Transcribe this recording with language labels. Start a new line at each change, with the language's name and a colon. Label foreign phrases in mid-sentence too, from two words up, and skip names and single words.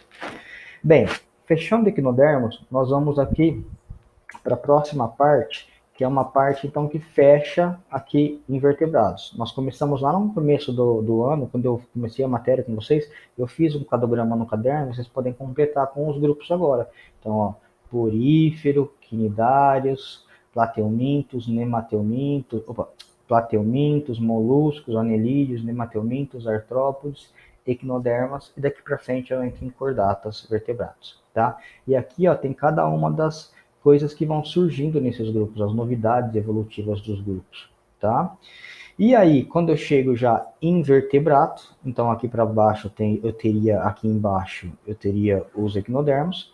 Portuguese: Bem, fechando equinodermos, nós vamos aqui para a próxima parte, que é uma parte então que fecha aqui invertebrados. Nós começamos lá no começo do ano, quando eu comecei a matéria com vocês, eu fiz um cladograma no caderno, vocês podem completar com os grupos agora. Então, ó, porífero, quinidários, plateumintos, nemateumintos, plateumintos, moluscos, anelídeos, nemateumintos, artrópodes, equinodermas, e daqui para frente eu entro em cordatas, vertebrados, tá? E aqui, ó, tem cada uma das coisas que vão surgindo nesses grupos, as novidades evolutivas dos grupos, tá? E aí, quando eu chego já em vertebrado, então aqui para baixo aqui embaixo eu teria os equinodermos.